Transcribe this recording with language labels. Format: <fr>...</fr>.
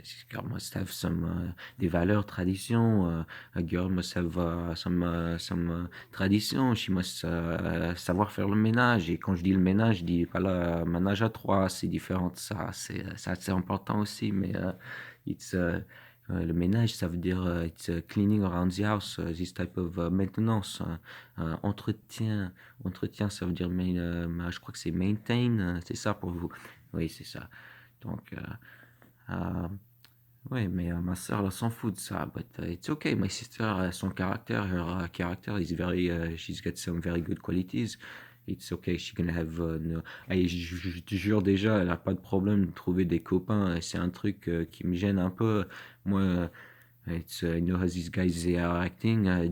<en>Girl must have</en> <fr>des valeurs,</fr> <en>traditions. A girl must have some traditions. She must</en> <fr>savoir faire le ménage. Et quand je dis le ménage, je dis pas le ménage à trois. C'est différent de ça. C'est assez important aussi. Mais le ménage, ça veut dire</fr> <en>it's cleaning around the house. This type of maintenance. Entretien.</en> <fr>Entretien, ça veut dire je crois que c'est maintain. C'est ça pour vous. Oui, c'est ça. Donc, ouais, mais ma sœur, elle s'en fout de ça.</fr> <en>But it's okay. My sister,</en> <fr>son caractère,</fr> <en>her character is she's got some very good qualities. It's okay. She's gonna have. No.</en> <fr>Je te jure déjà, elle a pas de problème de trouver des copains. C'est un truc qui me gêne un peu.</fr> <en>Moi, you know how these guys they are acting.</en>